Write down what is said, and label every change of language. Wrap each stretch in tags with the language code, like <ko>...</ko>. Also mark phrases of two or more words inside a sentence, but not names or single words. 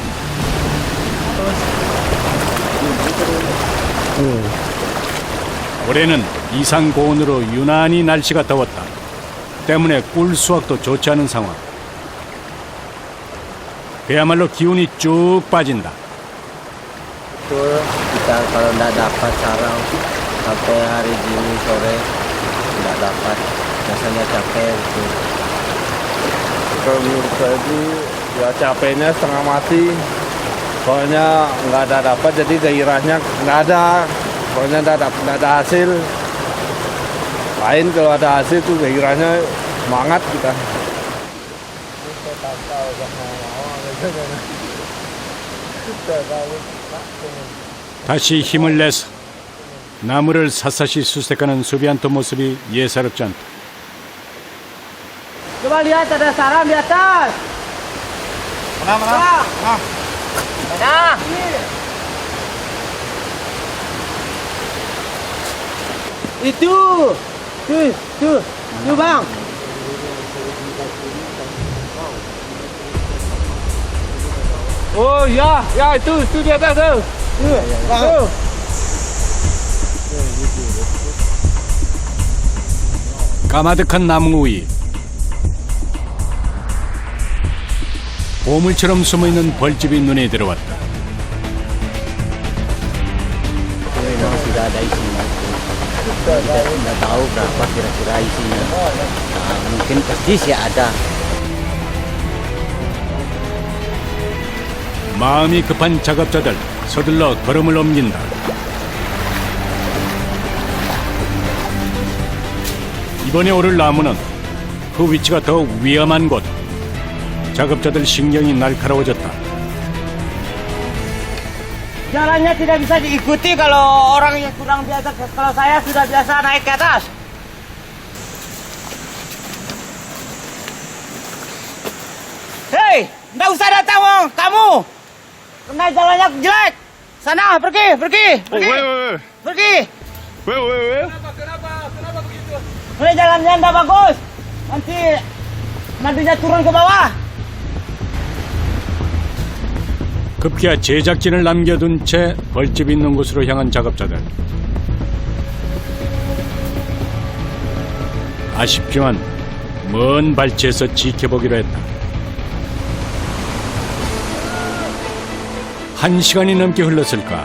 <ko>올해는 이상 고온으로 유난히 날씨가 더웠다. 때문에 꿀 수확도 좋지 않은 상황. 그야말로 기운이 쭉 빠진다.</ko> <id>Betul, kita kalau tidak dapat sarang sampai hari Juni sore tidak dapat, rasanya capek itu. Kalau menurut saya itu ya capeknya setengah mati. Soalnya nggak ada dapat, jadi gairahnya nggak ada. Soalnya nggak ada hasil. Lain kalau ada hasil tuh gairahnya semangat kita.</id> <ko>다시 힘을 내서 나무를 샅샅이 수색하는 수비안토 모습이 예사롭지 않다.</ko> <id>Coba lihat ada sarang di atas. Mana? Mana? Itu. Tuh, Bang. Oh ya itu di atas tuh. Tuh.</id> <ko>까마득한 나무 위 보물처럼 숨어있는 벌집이 눈에 들어왔다.</ko> <id>Memang sudah ada isinya. Tidak tahu berapa kira-kira isinya. Nah, mungkin pasti sih ada.</id> <ko>마음이 급한 작업자들 서둘러 걸음을 옮긴다. 이번에 오를 나무는 그 위치가 더욱 위험한 곳. 작업자들 신경이 날카로워졌다.</ko> <id>Jalannya tidak bisa diikuti kalau orang yang kurang biasa. Kalau saya sudah biasa naik ke atas. Hei, nggak usah datang, kamu. Karena jalannya jelek. Sana, pergi. Pergi. Kenapa begitu? Ini jalannya nggak bagus. Nantinya turun ke bawah.</id> <ko>급기야 제작진을 남겨둔 채 벌집 있는 곳으로 향한 작업자들. 아쉽지만 먼 발치에서 지켜보기로 했다. 1시간이 넘게 흘렀을까.</ko>